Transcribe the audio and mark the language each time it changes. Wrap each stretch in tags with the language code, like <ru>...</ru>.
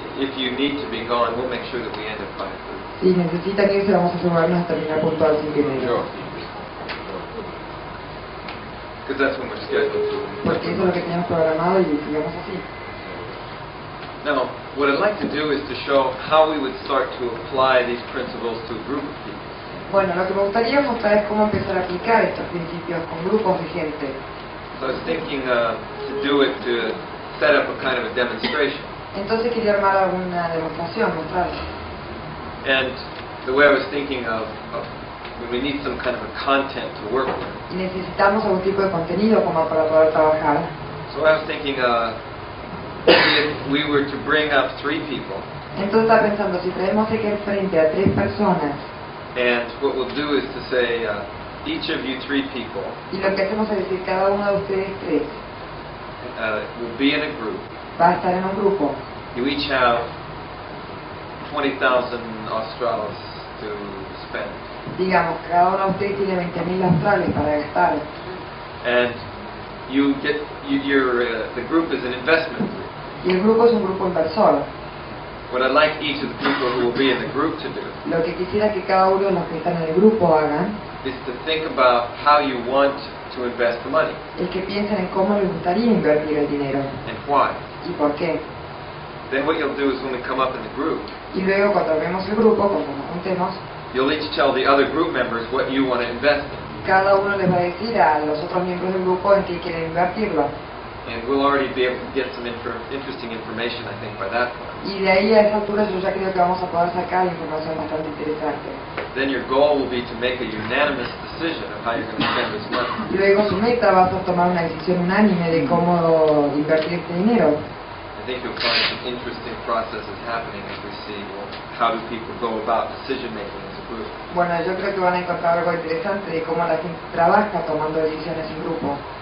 <en>If you need to be gone, we'll make sure that we end at 5:30.</en> <es>Si necesitan irse, vamos a asegurarnos de terminar puntual 5:30. Yo,</es> <en>Because that's when we're scheduled to.</en> <es>Porque eso es lo que teníamos programado y sigamos así.</es> <en>Now, what I'd like to do is to show how we would start to apply these principles to a group of people.</en> <es>Bueno, lo que me gustaría mostrar es cómo empezar a aplicar estos principios con grupos de gente.</es> <en>So I was thinking to do it to set up a kind of a demonstration.</en> <es>Entonces quería armar alguna demostración, mostrar.</es> <en>And the way I was thinking of when we need some kind of a content to work with.</en> <es>Y necesitamos algún tipo de contenido como para poder trabajar.</es> <en>So I was thinking if we were to bring up 3 people,</en> <es>Entonces estaba pensando, si traemos aquí al frente a 3 personas,</es> <en>and what we'll do is to say, each of you 3 people</en> <es>y lo que hacemos es decir, cada uno de ustedes 3</es> <en>will be in a group.</en> <es>va a estar en un grupo.</es> <en>You each have 20,000 Australs to spend.</en> <es>Digamos, cada uno de ustedes tiene 20.000 australes para gastar.</es> <en>And you get the group is an investment group.</en> <es>Y el grupo es un grupo inversor.</es> <en>what I'd like each of the people who will be in the group to do</en> <es>Lo que quisiera que cada uno de los que están en el grupo hagan</es> <en>is to think about how you want to invest the money</en> <es>es que piensen en cómo les gustaría invertir el dinero</es> <en>and why.</en> <es>y por qué.</es> <en>Then what you'll do is when we come up in the group,</en> <es>Y luego cuando vemos el grupo, cuando nos juntemos,</es> <en>you'll each tell the other group members what you want to invest in.</en> <es>cada uno les va a decir a los otros miembros del grupo en qué quieren invertirlo.</es> <en>And we'll already be able to get some interesting information, I think, by that point.</en> <es>Y de ahí a esa altura yo ya creo que vamos a poder sacar información bastante interesante.</es> <en>Then your goal will be to make a unanimous decision of how you're going to spend this money.</en> <es>Luego su meta va a ser tomar una decisión unánime de cómo invertir este dinero.</es> <en>I think you'll find some interesting processes happening as we see, well, how do people go about decision making as a group.</en> <es>Bueno, yo creo que van a encontrar algo interesante de cómo la gente trabaja tomando decisiones en grupo.</es>